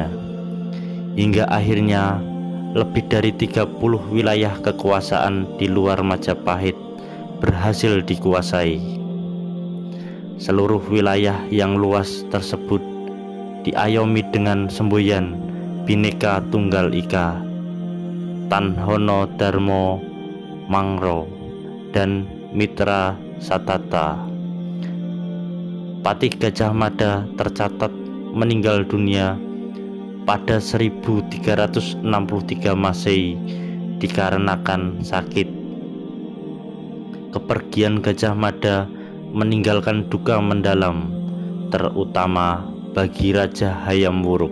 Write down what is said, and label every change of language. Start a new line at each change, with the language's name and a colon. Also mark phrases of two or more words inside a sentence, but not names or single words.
Indonesian: Hingga akhirnya lebih dari 30 wilayah kekuasaan di luar Majapahit berhasil dikuasai. Seluruh wilayah yang luas tersebut diayomi dengan semboyan
Kawi: Bhinneka Tunggal Ika, Tan Hono Darmo Mangro,
Indonesian: dan
Kawi: Mitra Satata.
Indonesian: Patih Gajah Mada tercatat meninggal dunia pada 1363 Masehi dikarenakan sakit. Kepergian Gajah Mada meninggalkan duka mendalam, terutama bagi Raja Hayam Wuruk.